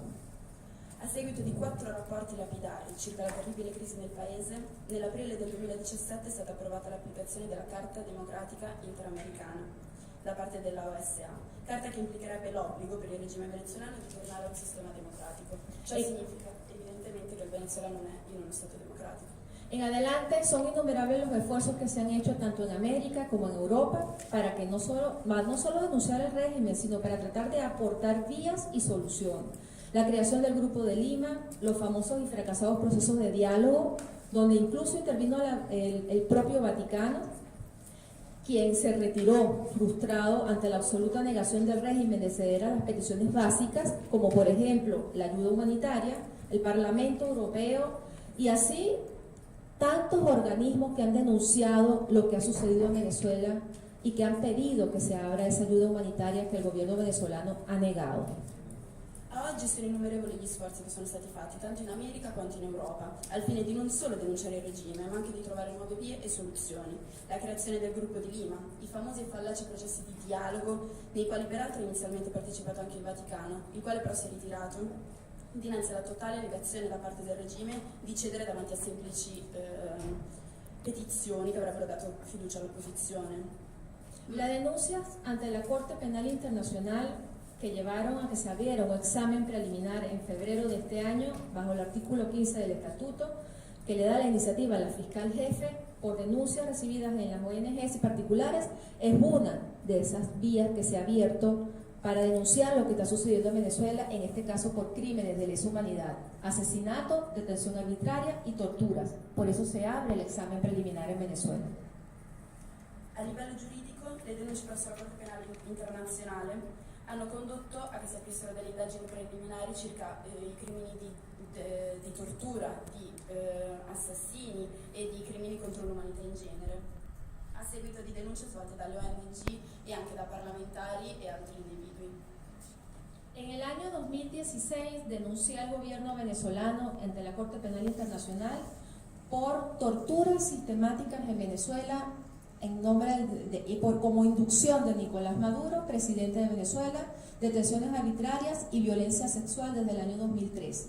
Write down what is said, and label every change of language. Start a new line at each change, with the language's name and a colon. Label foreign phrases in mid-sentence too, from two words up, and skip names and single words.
Italian: A seguito di 4 rapporti lapidari circa la terribile crisi nel paese, nell'aprile del 2017 è stata approvata l'applicazione della Carta Democratica Interamericana da parte della OSA, carta che implicherebbe l'obbligo per il regime venezuelano di tornare a un sistema democratico. Ciò significa evidentemente che il Venezuela non è in uno Stato democratico.
Spanish: En adelante son innumerables los esfuerzos que se han hecho tanto en América como en Europa para que no solo denunciar el régimen, sino para tratar de aportar vías y soluciones. La creación del Grupo de Lima, los famosos y fracasados procesos de diálogo, donde incluso intervino el propio Vaticano, quien se retiró frustrado ante la absoluta negación del régimen de ceder a las peticiones básicas, como por ejemplo la ayuda humanitaria, el Parlamento Europeo y así tantos organismos que han denunciado lo que ha sucedido en Venezuela y que han pedido che si abra esa ayuda umanitaria
Italian: che il governo venezuelano ha negato. A oggi sono innumerevoli gli sforzi che sono stati fatti, tanto in America quanto in Europa, al fine di non solo denunciare il regime, ma anche di trovare nuove vie e soluzioni. La creazione del gruppo di Lima, i famosi e fallaci processi di dialogo, nei quali peraltro inizialmente ha partecipato anche il Vaticano, il quale però si è ritirato dinanzi alla totale negazione da parte del regime di cedere davanti a semplici petizioni che avrebbero dato fiducia all'opposizione.
Spanish: Las denuncias ante la Corte Penal Internacional que llevaron a que se abriera un examen preliminar en febrero de este año bajo el artículo 15 del Estatuto que le da la iniciativa a la fiscal jefe por denuncias recibidas en las ONGs y particulares es una de esas vías que se ha abierto para denunciar lo que está sucediendo en Venezuela, en este caso por crímenes de lesa humanidad, asesinato, detención arbitraria y torturas. Por eso se abre el examen preliminar en Venezuela.
Italian: A livello giuridico, le denunce presso la Corte Penale Internazionale hanno condotto a che si aprissero delle indagini preliminari circa i crimini di tortura, di assassini e di crimini contro l'umanità in genere, a seguito di denunce svolte dalle ONG e anche da parlamentari e altri individui.
Spanish: En el año 2016 denuncié al gobierno venezolano ante la Corte Penal Internacional por torturas sistemáticas en Venezuela en nombre y por como inducción de Nicolás Maduro, presidente de Venezuela, detenciones arbitrarias y violencia sexual desde el año 2003.